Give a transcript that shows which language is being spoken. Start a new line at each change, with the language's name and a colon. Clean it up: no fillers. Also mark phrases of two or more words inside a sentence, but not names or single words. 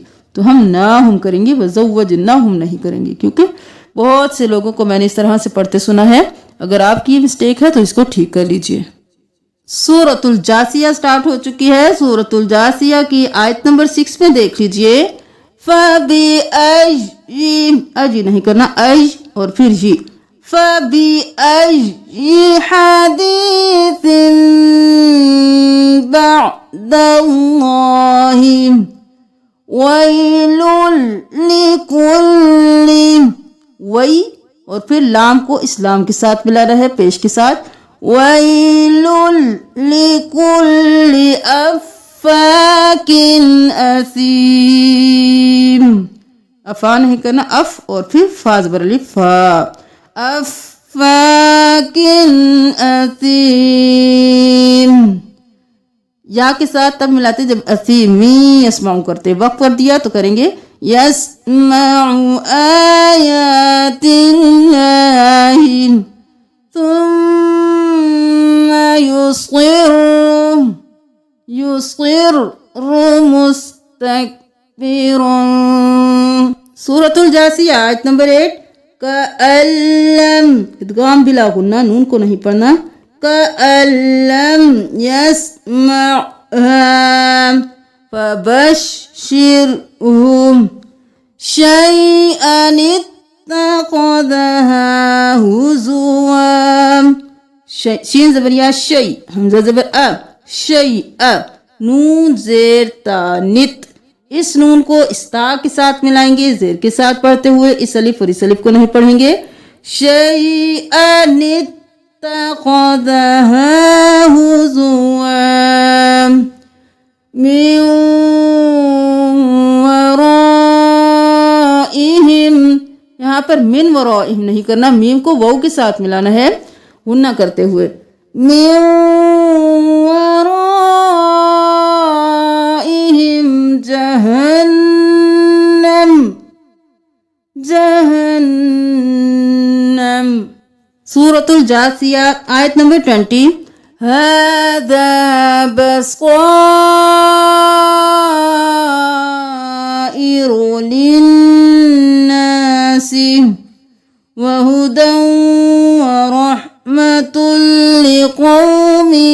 Hindi: तो हम ना हम करेंगे, वज़व्वजना हम नहीं करेंगे, क्योंकि बहुत से लोगों को मैंने इस तरह से पढ़ते सुना है। अगर आपकी ये मिस्टेक है तो इसको ठीक कर लीजिए। सूरतुल जासिया स्टार्ट हो चुकी है। सूरतुल जासिया की आयत नंबर 6 में देख लीजिए। फबी अजी नहीं करना, अज और फिर जी,
Arabic: فبأي حديث بعد الله ويل لكل,
Hindi: वई और फिर लाम को इस्लाम के साथ मिलाना है, पेश के साथ,
Arabic: ويل لكل أفاك
Hindi: असीम, अफा नहीं करना, अफ और फिर फा ज़बर अलिफ, फा,
Arabic: أفاك أثيم.
Hindi: या के साथ तब मिलाते जब
Arabic: أثيم يسمع
Hindi: करते, वक़्फ़ कर दिया तो करेंगे
Arabic: يسمع آيات الله ثم يصر مستكبرا.
Hindi: सूरतुल जासिया आयत नंबर 8। कअल्लम,
Arabic: إدغام بلا غنة,
Hindi: नून को नहीं पढ़ना,
Arabic: كأن لم يسمعها فبشرهم شيئا اتخذها هزوا,
Hindi: शीन ज़बरिया शै, हमज़ा ज़बर अ, शैअ, नून ज़ेर ता नित, इस नून को इस्ता के साथ मिलाएंगे, ज़ेर के साथ पढ़ते हुए, इस अलिफ और इस अलिफ को नहीं पढ़ेंगे।
Arabic: شيئا اتخذها هزوا من ورائهم,
Hindi: यहाँ पर
Arabic: من ورائهم
Hindi: नहीं करना, मीम को वाव के साथ मिलाना है, गुन्ना करते हुए,
Arabic: من ورائهم جهنم، جهنم.
Hindi: सूरतुल जासिया आयत नंबर 20।
Arabic: هذا بصائر للناس وهدى ورحمة لقوم